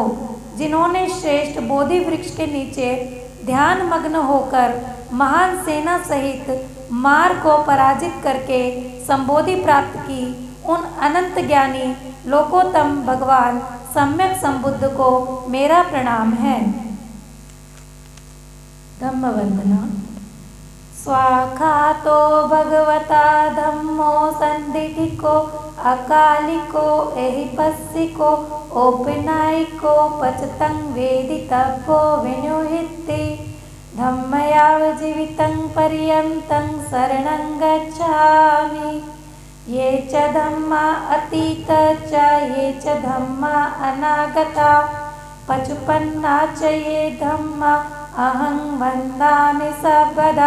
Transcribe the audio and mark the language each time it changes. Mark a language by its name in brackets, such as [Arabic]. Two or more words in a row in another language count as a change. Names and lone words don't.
[Hindi] जिन्होंने श्रेष्ठ बोधि वृक्ष के नीचे ध्यान मग्न होकर महान सेना सहित मार को पराजित करके संबोधि प्राप्त की, उन अनंत ज्ञानी लोकोत्तम भगवान सम्यक संबुद्ध को मेरा प्रणाम है। [Pali] धम्म वंदना। स्वाखातो भगवता धम्मो संदिधिको अकालिको एहिपस्सिको औपनायिको पचतं वेदितव्यो विनुहिति धम्मयावजीवितं पर्यन्तं शरणं गच्छामि। ये च धम्मा अतीत च ये च धम्मा अनागता पचपन्ना च ये धम्मा अहं वन्दामि सर्वदा।